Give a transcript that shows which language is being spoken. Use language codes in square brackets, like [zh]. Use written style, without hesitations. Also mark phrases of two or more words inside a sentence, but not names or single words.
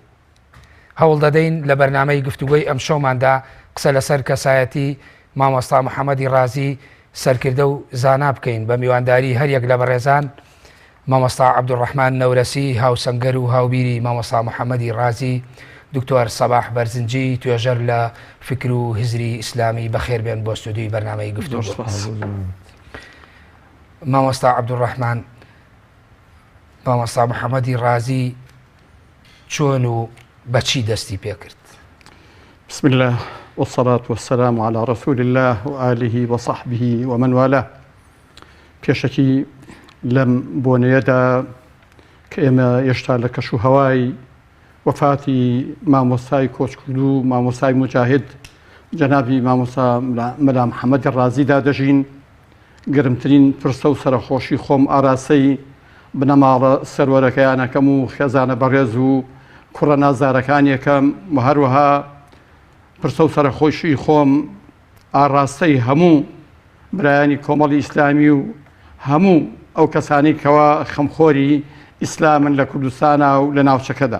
[ckb] هەوڵ دەدەین لە بەرنامەی گفتوگۆی ئەم شەوماندا قسە لەسەر کەسایەتی مامۆستا محەممەدی رازی سەرکردە و زانا بکەین بە میوانداری هەریەک لە بەڕێزان مامۆستا عەبدوڕەحمان نەورەسی هاوسەنگەر و هاوبیری مامۆستا محەممەدی رازی، دکتۆر سەباح بەرزنجی توێژەر لە فکر و هزری ئیسلامی بەخێر بێن بۆ ستودیوی بەرنامەی گفتوگۆ. مامۆستا عەبدوڕەحمان، مامۆستا محەممەدی رازی چۆن و بەچی دەستی پێکرد؟ [ar] بسم الله والصلاة والسلام على رسول الله وآله وصحبه ومن والاه. [ckb] پێشەکی لەم بۆنەیەدا کە ئێمە هێشتا لە کەش و هەوای وەفاتی مامۆستای کۆچکرد و مامۆستای مجاهد جەنابی مامۆستا مەلا محەممەدی رازیدا دەژین، گرمترین پرسە و سەرخۆشی خۆم ئاراسەی بنەماڵە سەروەرەکەیانەکەم و خێزانە بەڕێز و کوڕە نازارەکانیەکەم و هەروەها پرسە و سەرخۆشی خۆم ئاڕاستەی هەموو برایانی کۆمەڵی ئیسلامی و هەموو ئەو کەسانی کەوا خەمخۆری ئیسلامن لە کوردستانە و لە ناوچەکەدا.